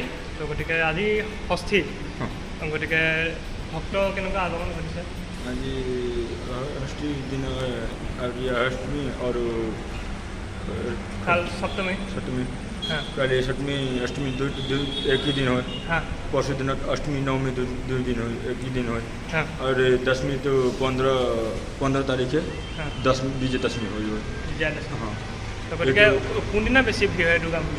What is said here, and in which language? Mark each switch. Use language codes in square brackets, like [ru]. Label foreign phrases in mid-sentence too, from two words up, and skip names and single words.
[as] তো গতিকে আজি ষষ্ঠী, গতিকে ভক্ত কেনেকুৱা আগমন ঘটিছে আজি ষষ্ঠী দিন অষ্টমী আৰু কাল সপ্তমী। हाँ [hi] कल सप्तमी अष्टमी दो एक ही दिन हो। हाँ परसों दिन अष्टमी नवमी दो दिन हो, एक ही दिन हो। हाँ और दसवीं तो 15 तारीख है। हाँ दसवीं विजयदशमी हो। विजयदशमी। हाँ तो गतिके कौन दिन बेसी भीड़ है दुर्गा मंदिर?